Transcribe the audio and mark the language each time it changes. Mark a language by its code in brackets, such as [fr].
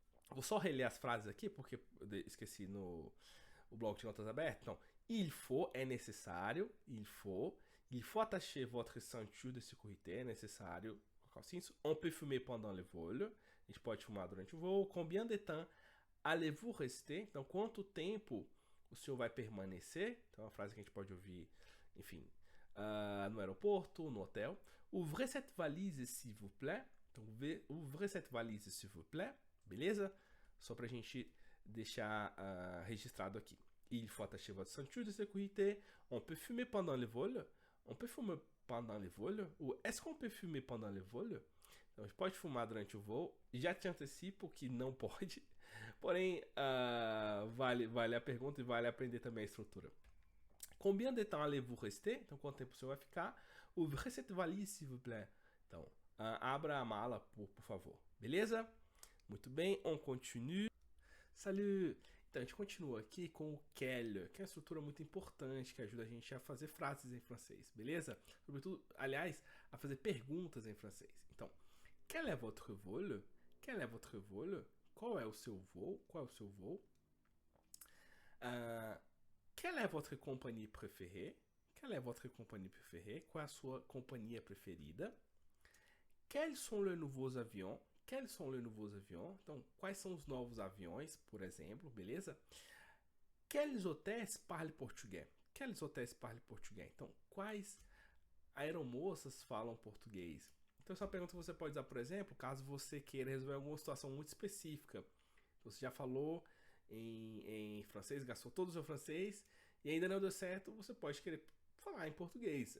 [pt] Vou só reler as frases aqui, porque eu esqueci no bloco de notas aberto. Então, il faut é necessário. [fr] Il faut attacher votre ceinture de sécurité. [pt] É necessário colocar o cinto. [fr] On peut fumer pendant le vol. [pt] A gente pode fumar durante o voo. [fr] Combien de temps allez-vous rester? [pt] Então, quanto tempo o senhor vai permanecer? Então, é uma frase que a gente pode ouvir, enfim, no aeroporto, no hotel. [fr] Ouvrez cette valise, s'il vous plaît. Então, ouvrez cette valise, s'il vous plaît. [pt] Beleza? Só pra gente deixar registrado aqui. [fr] Il faut attacher votre ceinture de sécurité. On peut fumer pendant le vol. On peut fumer pendant le vol. Ou est-ce qu'on peut fumer pendant le vol? [pt] Então, a gente pode fumar durante o voo. Já te antecipo que não pode. Porém, vale a pergunta e vale aprender também a estrutura. [fr] Combien de temps allez-vous rester? [pt] Então, quanto tempo o senhor vai ficar? [fr] Ouvrez cette valise, s'il vous plaît. [pt] Então, abra a mala, por favor. Beleza? Muito bem, [fr] on continue. Salut! [pt] Então, a gente continua aqui com o quelle, que é uma estrutura muito importante, que ajuda a gente a fazer frases em francês, beleza? Sobretudo, aliás, a fazer perguntas em francês. [fr] Então, quel est votre vol? Quel est votre vol? [pt] Qual é o seu voo? Qual é o seu voo? [fr] Quelle est votre compagnie préférée? Quelle est votre compagnie préférée? [pt] Qual é a sua companhia preferida? [fr] Quels sont les nouveaux avions? Quels sont les nouveaux avions? [pt] Então, quais são os novos aviões, por exemplo, beleza? [fr] Quels hôtels parlent portugais? Quels hôtels parlent portugais? [pt] Então, quais aeromoças falam português? Então, essa é uma pergunta que você pode usar, por exemplo, caso você queira resolver alguma situação muito específica. Você já falou em francês, gastou todo o seu francês e ainda não deu certo, você pode querer falar em português.